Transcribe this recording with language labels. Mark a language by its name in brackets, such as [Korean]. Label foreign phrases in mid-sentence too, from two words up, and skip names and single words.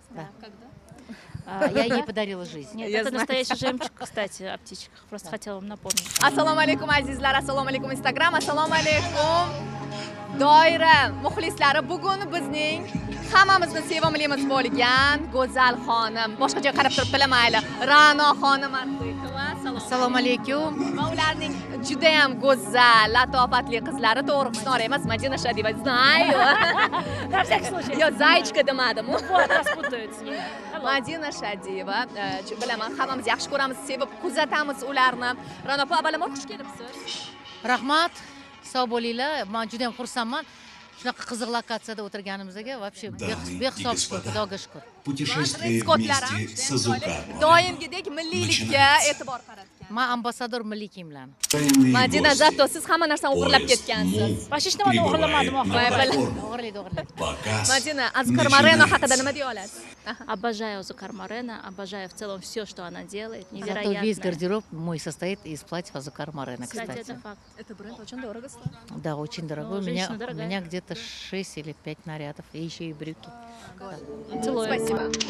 [Russian] Да. Когда? Я ей подарила жизнь. Нет, это настоящий жемчуг, кстати, о птичках. Просто хотела вам напомнить. [Uzbek] Assalomu alaykum azizlar, assalomu alaykum Instagram, assalomu alaykum doira muxlislari. Bugun bizning hammamizni sevimlimiz bo'lgan go'zal xonim, boshqa joyga qarab turibdilar mayli, Ra'no xonim Arziqova. Assalomu alaykum. Va ularning juda ham go'zal, latofatli qizlari, to'g'risini emas, Madina Shadiyeva. [Russian] Знаю. На всякий случай. [Uzbek] Yo, Zaychka demadim. [Russian] Вот, распутают с ними. [Uzbek] Madina Shadiyeva, bilaman, hammamiz yaxshi ko'ramiz, sevib kuzatamiz ularni. Ra'no opa, avvalambor xush kelibsiz. Rahmat. Sog' bo'linglar. Men juda ham xursandman. Shunaqa qiziq lokatsiyada o'tirganimizga вообще behisob shukur, Xudoga shukur. [Russian] Путешествие вместе с Азукар. [Uzbek] Doimgidek milliylikka e'tibor qaratgan. Men ambassador milliy kiyimlarni. Madina, zato siz hamma narsani o'g'irlab ketgansiz. [Russian] Почти что мы o'g'irlamadim, [Uzbek] O'g'irlaydi. Madina, Azukar Moreno haqida nima deya olasiz? [Russian] Обожаю Азукар Морено, обожаю в целом все, что она делает. Зато Невероятно. весь гардероб мой состоит из платьев Азукар Moreno, Кстати, кстати. это факт. Это бренд очень дорого стоит. Да, очень дорогой. Ну, У женщина дорогая. меня где-то 6 или 5 нарядов. И еще и брюки. Целую. Спасибо.